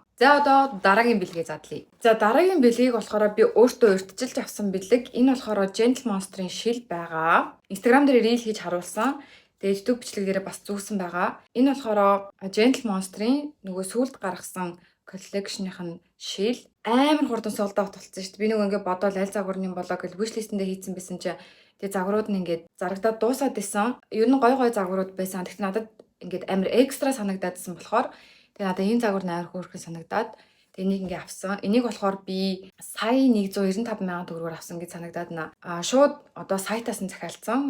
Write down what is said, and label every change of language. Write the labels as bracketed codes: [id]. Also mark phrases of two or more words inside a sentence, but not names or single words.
[mn] За одоо дараагийн бэлгээ задлаа. За дараагийн бэлгийг болохоор би өөртөө урьдчилж авсан бэлэг. Энэ болохоор Gentle Monster-ын шил байгаа. Instagram дээр reel хийж харуулсан. Тэгээд YouTube бичлэгээрээ бас зүүсэн байгаа. Энэ болохоор Gentle Monster-ын нөгөө сүүлд гаргасан collection-ийнх нь шил. Амар хурдан [en] sold out [mn] болсон шүү дээ. Би нөгөө ингэ бодоол аль загварны болоо гэж [en] wish list- [mn] эндээ хийсэн байсан чинь тэгээ загварууд нь ингээд зарагдаад дуусаад исэн. Ер нь гой загварууд байсан. Тэгт надад ингээд амар экстра санагдаадсэн болохоор тэгээ надад энэ загвар амар хөөрхөн санагдаад тэгээ энийг ингээд авсан. Энийг болохоор би сая 195 сая төгрөгөөр авсан гэж санагдаад шууд одоо сайтаас нь захиалсан.